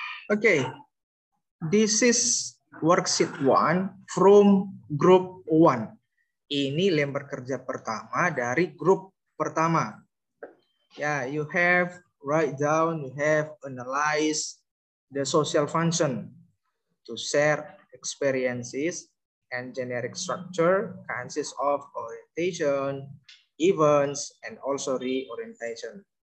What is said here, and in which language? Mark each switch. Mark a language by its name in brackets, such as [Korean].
[English] Okay, this is worksheet 1 from group 1. [Indonesian] Ini lembar kerja pertama dari grup pertama. [English] Yeah, you have write down, you have analyze the social function to share experiences and generic structure consists of orientation, events, and also reorientation.